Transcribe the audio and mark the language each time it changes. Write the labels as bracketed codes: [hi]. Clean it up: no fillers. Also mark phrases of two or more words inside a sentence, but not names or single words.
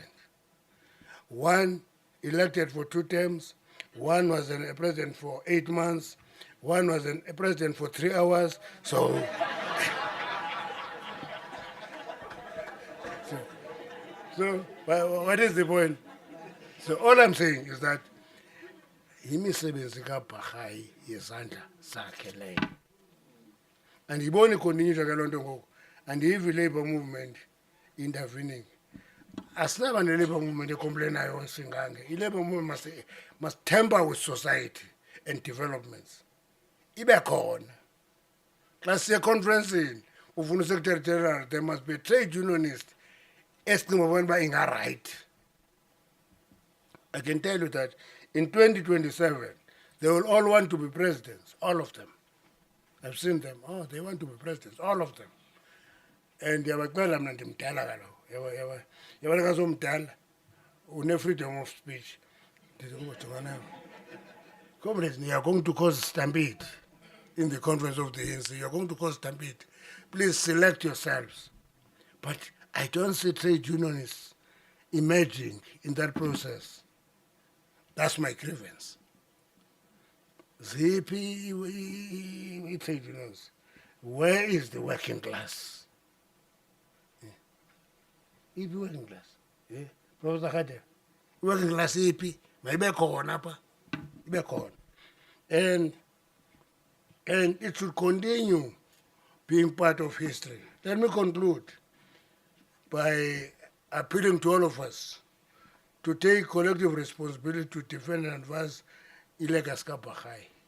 [en] One elected for 2 terms, one was a president for 8 months, one was a president for 3 hours. So what is the point? So all I'm saying is that [xh] imisebenzi kaBarayi yezandla zakhe leyo. And yibona ikontinyiswa ke lonto ngoku. [en] And the labor movement intervening. [xh] Asinaba ne- [en] labor movement [xh] ecomplainayo singange. [en] I-labor movement must temper with society and developments. [xh] Ibe khona. Xa siya conferencing, ufuna [en] secretary general, there must be a trade unionist [xh] esicinga bona uba inga-right. [en] I can tell you that in 2027, they will all want to be presidents, all of them. I've seen them. Oh, they want to be presidents, all of them. [xh] And yabacela mna ndimdala kaloku. Yabona xa somdala une- [en] freedom of speech. Comrades, you are going to cause stampede in the conference of the ANC. You are going to cause stampede. Please select yourselves. But I don't see trade unionists emerging in that process. That's my grievance. Zippy trade unions. Where is the working class? [xh] Ipi [en] working class? [xh] Yeah. [en] Professor Khade. Working class ipi. [xh] Ibe khona apha. Ibe khona. [en] And it should continue being part of history. Let me conclude by appealing to all of us to take collective responsibility to defend and advance ilegacy kaBarayi.